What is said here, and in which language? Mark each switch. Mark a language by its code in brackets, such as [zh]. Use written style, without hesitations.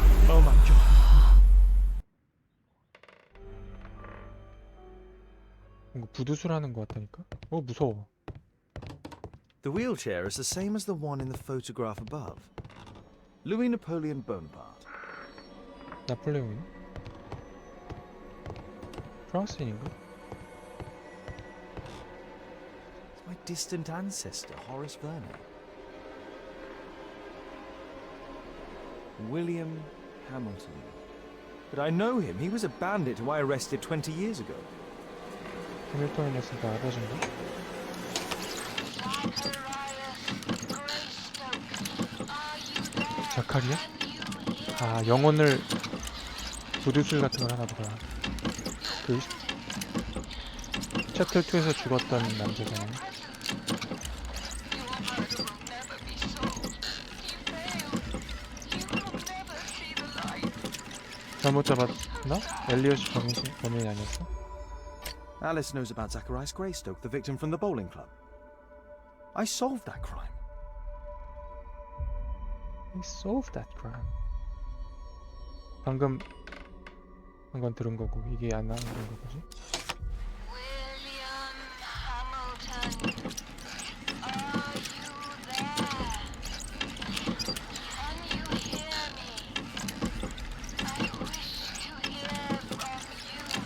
[en] Oh my god. [ko] 뭔가 부두술하는 것 같다니까? 무서워. [en] The wheelchair is the same as the one in the photograph above. Louis Napoleon Bonaparte. [ko] 나폴레옹이네? 프랑스인인가? [en] It's my distant ancestor, Horace Vernet. William Hamilton. But I know him. He was a bandit who I arrested 20 years ago. [ko] 해밀턴이었으니까 아버지인가? 자카리야? 아 영혼을 부두술 같은 걸 하나 보다. 그 챕터 2에서 죽었던 남자잖아. 잘못 잡았나? 엘리엇이 범인이 아니었어? [en] Alice knows about Zacharias Greystoke, the victim from the bowling club. I solved that crime. He solved that crime. [ko] 방금 한 건 들은 거고 이게 안 나온 건 거지? [en] William Hamilton, are you there? Can you hear me? I wish to hear from you.